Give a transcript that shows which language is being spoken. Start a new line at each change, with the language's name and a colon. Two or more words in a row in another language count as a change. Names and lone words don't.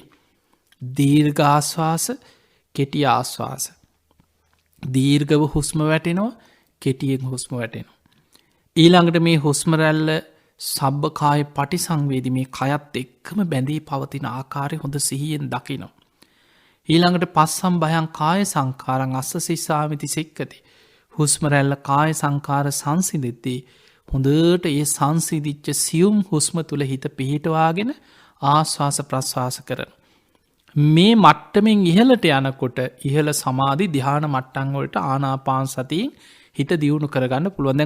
Sinhala: දීර්ඝාශ්වාස කෙටි ආශ්වාස. දීර්ගව හුස්ම වැටෙනවා කෙටියෙන් හුස්ම වැටෙනවා. ඊළඟට මේ හුස්ම රැල්ල
Pali: සබ්බකාය පටිසංවේදී
Sinhala: මේ කයත් එක්කම බැඳී පවතින ආකාරය හොඳ සිහියෙන් දකිනවා.
Pali: ඊළඟට පස්සම් භයං කාය සංකාරං අස්ස සිස්සාමිති සික්කති.
Sinhala: හුස්ම රැල්ල කාය සංකාර සංසිඳෙද්දී හොඳට ඒ සංසිදිච්ච සියුම් හුස්ම තුළ හිත පිහිටවාගෙන ආශ්වාස ප්‍රශ්වාස කරන. මේ මට්ටමෙන් ඉහලට යනකොට ඉහළ සමාධි ධ්‍යාන මට්ටංවලට ආනාපාන සතියෙන් හිත දියුණු කරගන්න පුළුවන්.